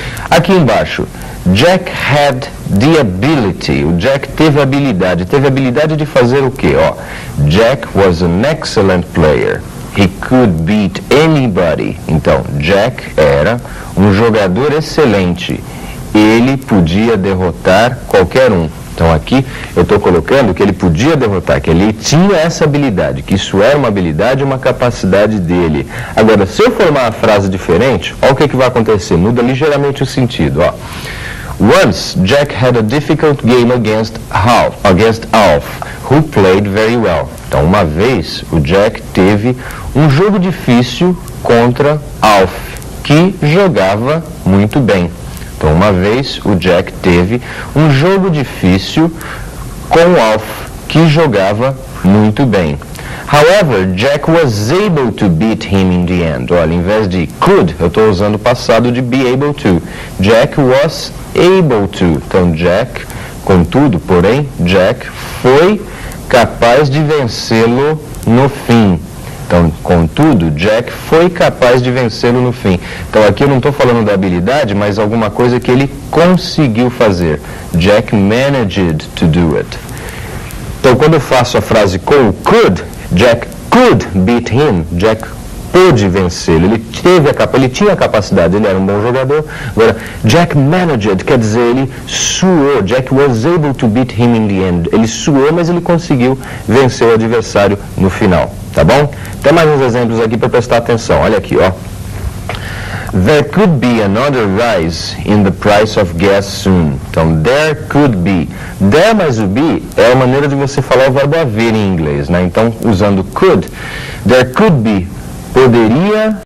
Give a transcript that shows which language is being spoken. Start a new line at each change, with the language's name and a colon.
Portuguese: Aqui embaixo,
English: Jack had the ability.
Portuguese: O Jack teve a habilidade. Teve a habilidade de fazer o quê?
English: Ó, Jack was an excellent player. He could beat anybody.
Portuguese: Então, Jack era um jogador excelente. Ele podia derrotar qualquer um. Então aqui eu estou colocando que ele podia derrotar, que ele tinha essa habilidade, que isso era uma habilidade e uma capacidade dele. Agora, se eu formar a frase diferente, olha o que vai acontecer, muda ligeiramente o sentido. Ó.
English: Once, Jack had a difficult game against Alf, who played very well.
Portuguese: Então, uma vez, o Jack teve um jogo difícil contra Alf, que jogava muito bem. Então, uma vez, o Jack teve um jogo difícil com Alf, que jogava muito bem.
English: However, Jack was able to beat him in the end.
Portuguese: Olha, em vez de could, eu estou usando o passado de be able to.
English: Jack was able to.
Portuguese: Então, Jack, contudo, porém, Jack foi capaz de vencê-lo no fim. Então, contudo, Jack foi capaz de vencê-lo no fim. Então, aqui eu não estou falando da habilidade, mas alguma coisa que ele conseguiu fazer.
English: Jack managed to do it.
Portuguese: Então, quando eu faço a frase com o could,
English: Jack could beat him.
Portuguese: Jack pôde vencê-lo. Ele tinha a capacidade, ele era um bom jogador. Agora, Jack managed, quer dizer, ele suou.
English: Jack was able to beat him in the end.
Portuguese: Ele suou, mas ele conseguiu vencer o adversário no final. Tá bom? Tem mais uns exemplos aqui para prestar atenção. Olha aqui, ó.
English: There could be another rise in the price of gas soon. Então, there could be.
Portuguese: There mais o be é a maneira de você falar o verbo haver em inglês, né? Então, usando could,
English: there could be,
Portuguese: poderia